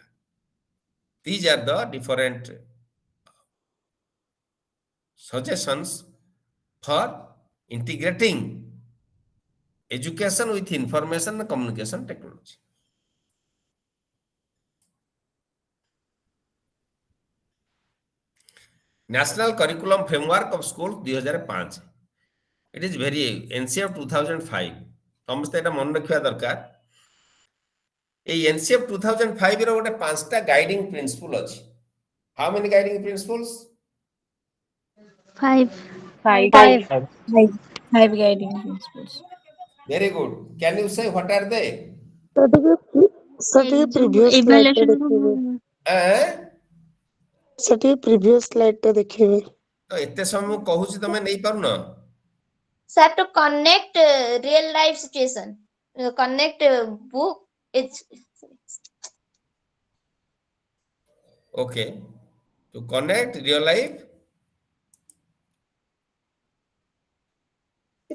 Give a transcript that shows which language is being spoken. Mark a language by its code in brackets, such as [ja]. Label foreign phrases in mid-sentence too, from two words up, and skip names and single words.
[en] These are the different suggestions for integrating education with information and communication technology. National Curriculum Framework of Schools 2005. It is very NCF 2005. [or] ସମସ୍ତେ এটা ମନେ ରଖିବା ଦରକାର। এই NCF 2005 ର ଗୋଟେ ପାଞ୍ଚଟା [en] guiding principle [or] ଅଛି। [en] How many guiding principles? 5. Five. Five guiding principles. Very good. Can you say what are they? [or] ଟିକେ [en] previous slide [or] ଟା ଦେଖିବେ। ଟିକେ [en] previous slide [or] ଟା ଦେଖିବେ। ତ ଏତେ ସମୟ ମୁଁ କହୁଛି ତମେ ନେଇ ପାରୁନ? [en] Sir, to connect real life situation, connect book. It's Okay. To connect real life. to